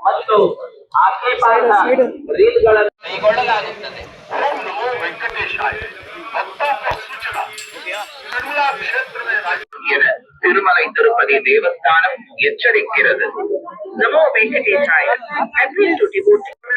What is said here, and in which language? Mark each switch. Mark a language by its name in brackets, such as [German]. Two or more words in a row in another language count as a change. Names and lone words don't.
[Kannada] ಮತ್ತು ಆಕ್ಷೇಪಾರ್ಹ ರೀಲ್ಗಳನ್ನು ಕೈಗೊಳ್ಳಲಾಗುತ್ತದೆ. [Sanskrit] ओम नमो वेंकटेशाय। [Hindi] भक्तों को सूचना, तिरुमला क्षेत्र में [Tamil] என திருமலை திருப்பதி தேவஸ்தானம் எச்சரிக்கிறது. [Sanskrit] नमो वेङ्कटेशाय. [English] Appeal to devotees.